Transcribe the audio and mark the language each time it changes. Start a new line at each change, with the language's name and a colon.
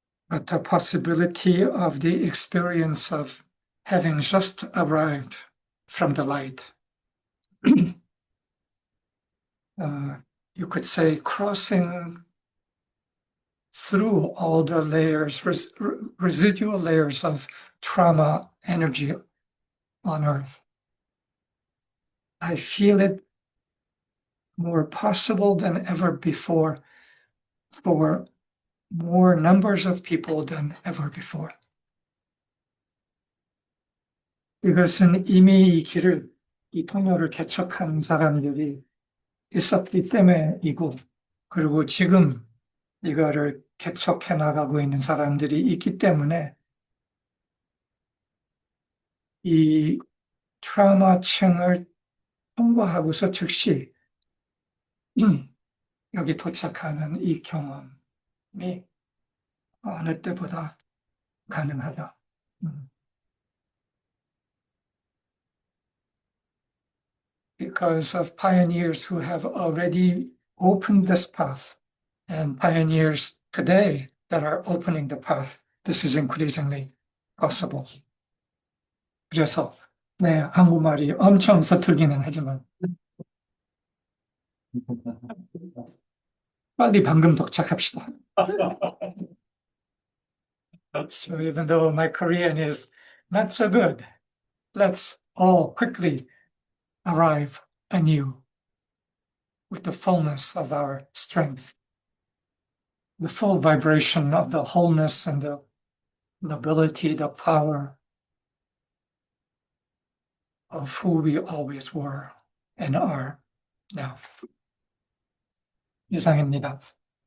English: But the possibility of the experience of having just arrived from the light, uh, you could say crossing through all the layers, residual layers of trauma energy on Earth. I feel it more possible than ever before for more numbers of people than ever before.
Korean: 이것은 이미 이 길을, 이 통로를 개척한 사람들이 있었기 때문이고, 그리고 지금 이거를 개척해 나가고 있는 사람들이 있기 때문에 이 트라우마층을 통과하고서 즉시 여기 도착하는 이 경험이 어느 때보다 가능하다.
English: Because of pioneers who have already opened this path and pioneers today that are opening the path, this is increasingly possible.
Korean: 그래서 네, 한국말이 엄청 서툴기는 하지만 빨리 방금 도착합시다.
English: So even though my Korean is not so good, let's all quickly arrive anew with the fullness of our strength, the full vibration of the wholeness and the nobility, the power of who we always were and are now.
Korean: 이상입니다.